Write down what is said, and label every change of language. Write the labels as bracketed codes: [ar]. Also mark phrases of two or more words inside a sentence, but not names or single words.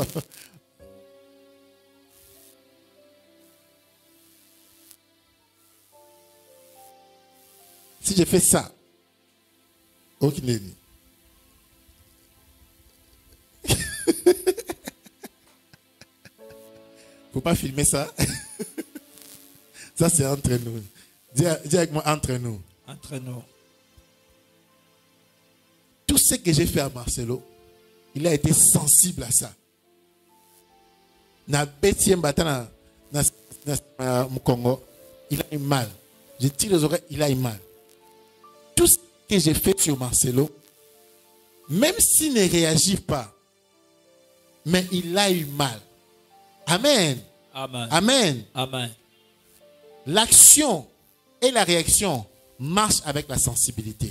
[fr] Si je fais ça, ok, faut pas filmer ça. Ça, c'est entre nous. Dis avec moi, entre nous. Entre nous. Tout ce que j'ai fait à Marcelo, il a été sensible à ça. [ln] Na bêtien battant na Congo, [fr] il a eu mal. Je tire les oreilles, il a eu mal. Tout ce que j'ai fait sur Marcelo, même s'il ne réagit pas, mais il a eu mal. Amen. Amen. Amen. Amen. L'action et la réaction marchent avec la sensibilité.